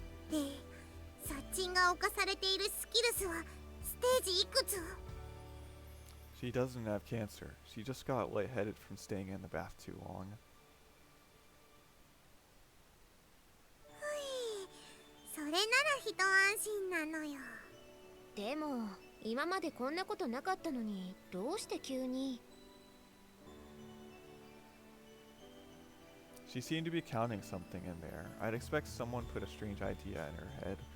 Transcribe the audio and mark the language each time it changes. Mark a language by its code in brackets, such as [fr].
[ja] で、サッチンが侵されているスキルスはステージいくつ？ [en] She doesn't have cancer. She just got lightheaded from staying in the bath too long. [ja] それなら一安心なのよ。でも今までこんなことなかったのにどうして急に？ [en] She seemed to be counting something in there. I'd expect someone put a strange idea in her head.